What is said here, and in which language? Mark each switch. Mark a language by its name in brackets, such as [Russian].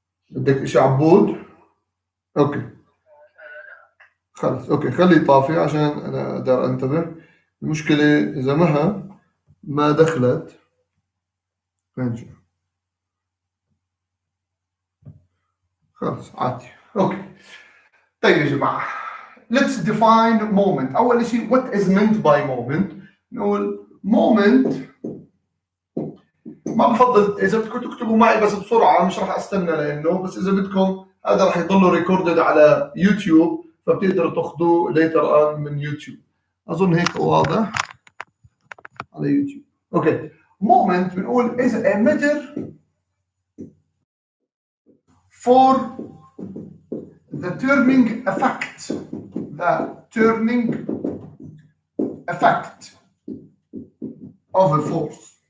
[Arabic] بدك إشي عبود؟ اوكي خلص اوكي خليه طافي عشان انا اقدر انتبه. المشكلة اذا ما دخلت. خلينا نشوف. خلص عادي. اوكي طيب يا جماعة [English] let's define moment. [Arabic] أول شيء [English] what is meant by moment. [Arabic] نقول moment ما بفضل إذا بدكم تكتبوا معي بس بسرعة مش راح أستنى لأنه بس إذا بدكم هذا راح يضل ريكوردد على يوتيوب فبتقدروا تاخذوه [English] later on [Arabic] من يوتيوب. أظن هيك واضح على يوتيوب. [English] okay moment [Arabic] بنقول [English] is a measure for the turning effect. The turning effect of a force.